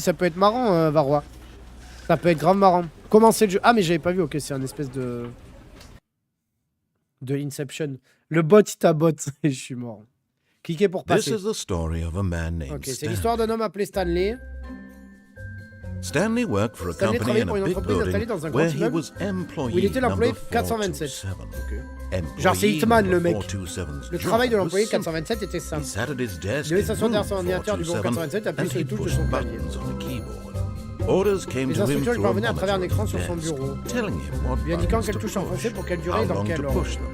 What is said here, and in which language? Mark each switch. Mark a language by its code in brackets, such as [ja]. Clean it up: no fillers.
[fr] Ça peut être marrant, Varrois. Ça peut être grave marrant. Commencer le jeu. Ah, mais j'avais pas vu. Ok, c'est un espèce de Inception. Le bot, il t'a bot. Je suis mort. Cliquez pour passer. Ok, c'est l'histoire d'un homme appelé Stanley. [en] Stanley worked for a company in a big building where he was employee number 427. [fr] Genre c'est Hitman le mec. Le travail de l'employé 427 était simple. Il devait s'asseoir derrière son ordinateur du bureau 427 et appuyer sur les touches de son clavier. Les instructions lui parvenaient à travers un écran sur son bureau, lui indiquant quelle touche enfoncer pour quelle durée et dans quel ordre.